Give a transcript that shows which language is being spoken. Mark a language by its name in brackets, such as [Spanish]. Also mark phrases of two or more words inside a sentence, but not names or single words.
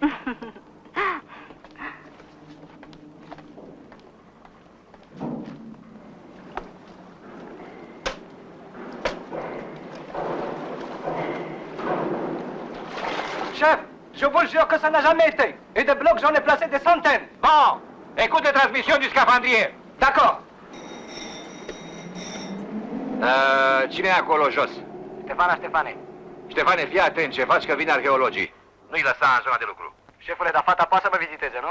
[French] Chef, je vous le jure que ça n'a jamais été. Et des blocs, j'en ai placé des centaines. Bon, écoute les transmissions du scaphandrier. D'accord. [Romanian] Cine e acolo jos? Ștefane. Ștefane, fii atent ce faci că vin arheologii. Nu-i lăsa în zona de lucru. Șefule, dar fata poate să mă viziteze, nu?